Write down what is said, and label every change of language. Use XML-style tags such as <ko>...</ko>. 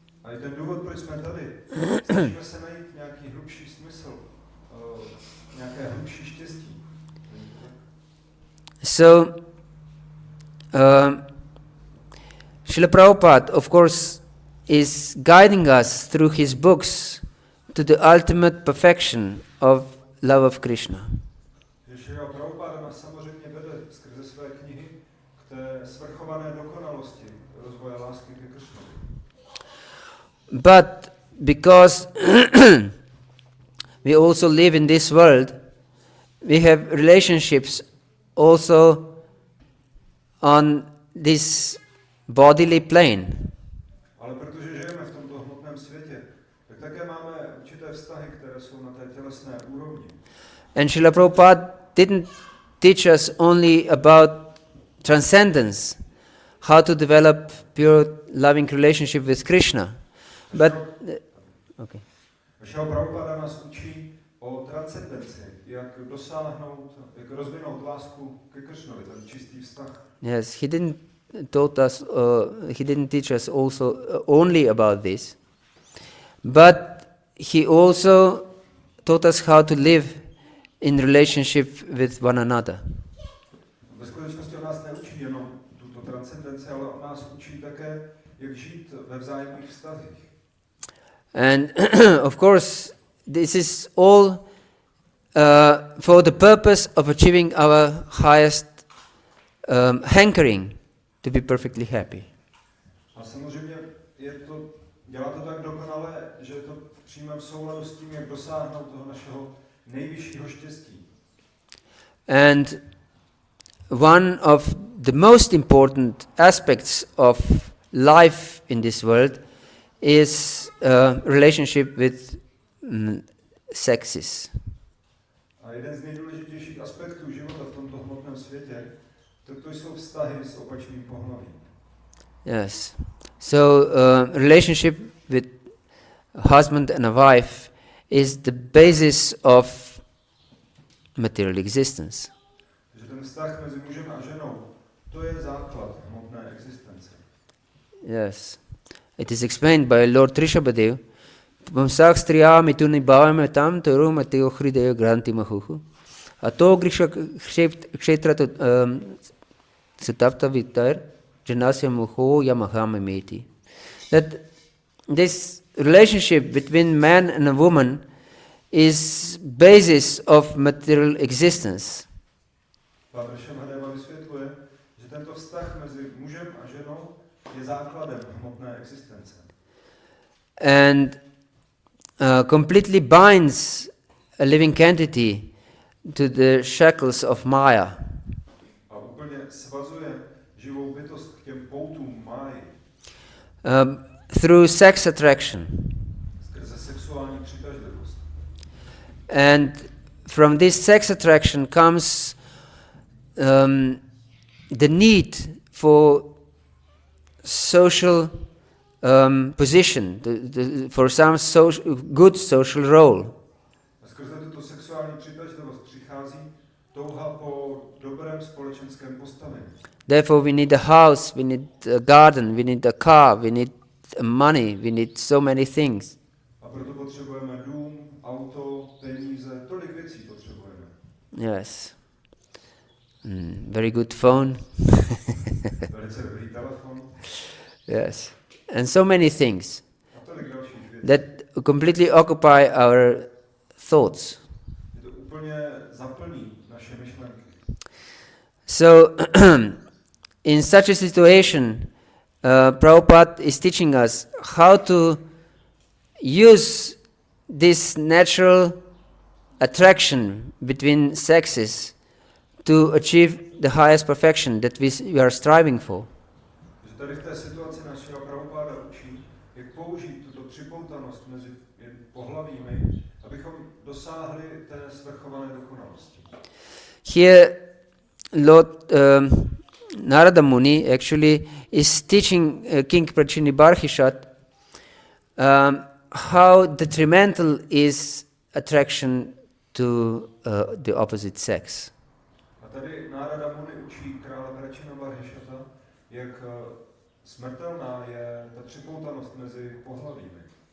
<cs>A i ten důvod, proč jsme tady, snažíme se najít nějaký hlubší smysl, nějaké hlubší štěstí.</cs> <en>So, Srila Prabhupada, of course, is guiding us through his books to the ultimate perfection of love of Krishna.</en> <cs>Srila Prabhupada nás samozřejmě vede skrze své knihy k té svrchované dokonalosti rozvoje lásky ke Krishnovi.</cs> <en>But because we also live in this world, we have relationships also on this bodily plane.</en> <cs>Ale protože žijeme v tomto hmotném světě, tak také máme určité vztahy, které jsou na té tělesné úrovni.</cs> <en>And Srila Prabhupada didn't teach us only about transcendence, how to develop pure loving relationship with Krishna, but okay.</en> <cs>Srila Prabhupada nás učí o transcendenci, jak dosáhnout, jak rozvinout lásku ke Krishnovi, ten čistý vztah.</cs> <en>Yes, he didn't taught us. He didn't teach us also only about this, but he also taught us how to live in relationship with one another.</en> <cs>Ve skutečnosti on nás neučí jenom tuto transcendenci, ale on nás učí také, jak žít ve vzájemných vztazích.</cs> <en>And of course, this is all for the purpose of achieving our highest hankering to be perfectly happy.</en> <cs>A samozřejmě dělá to tak dokonale, že je to v přímém souladu s tím, jak dosáhnout toho našeho nejvyššího štěstí.</cs> <en>And one of the most important aspects of life in this world is relationship with sexes.</en> <cs>A jeden z nejdůležitějších aspektů života v tomto hmotném světě, to jsou vztahy s opačným pohlavím.</cs> <en>Yes. So relationship with a husband and a wife is the basis of material existence.</en> <cs>Takže ten vztah mezi mužem a ženou, to je základ hmotné existence.</cs> <en>Yes. It is explained by Lord Trishabhadev.</en> <sa>Pamsak striyami tu nibhavame tam tarum ateo hridayo granti mahuhu. Ato grisha kshetra satavta vitar janasya muho yamahame meti.</sa> <en>That this relationship between man and a woman is basis of material existence.</en> <cs>Pátr Šamhadeva vysvětluje, že tento vztah mezi mužem a ženou je základem hmotné existence.</cs> <en>And completely binds a living entity to the shackles of Maya.</en> <cs>A úplně svazuje živou bytost k těm poutům máji.</cs> <en>Through sex attraction.</en> <cs>Skrze sexuální přitažlivost.</cs> <en>And from this sex attraction comes the need for social position, for some good social role.</en> <cs>A skrze tuto sexuální přitažlivost přichází touha po dobrém společenském postavení.</cs> <en>Therefore we need a house, we need a garden, we need a car, we need money, we need so many things.</en> <cs>A proto potřebujeme dům, auto, peníze, tolik věcí potřebujeme.</cs> <en>Yes. Very good phone.</en> <cs>Velice dobrý telefon.</cs> <en>Yes. And so many things</en> <cs>A tolik dalších věcí.</cs> <en>that completely occupy our thoughts.</en> <cs>Je to úplně zaplní naše myšlenky.</cs> <en>So, in such a situation, Prabhupada is teaching us how to use this natural attraction between sexes to achieve the highest perfection that we are striving for.</en> <cs>Takže tady v té situaci našeho Prabhupáda učí, jak použít tuto připoutanost mezi pohlavími, abychom dosáhli té svrchované dokonalosti.</cs> <en>Here, Lord Narada Muni actually is teaching King Prachini Barhishat how detrimental is attraction to the opposite sex.</en> <cs>A tady Nárada Muni učí krále Prachina Barhishata, jak smrtelná je ta připoutanost mezi pohlavími.</cs>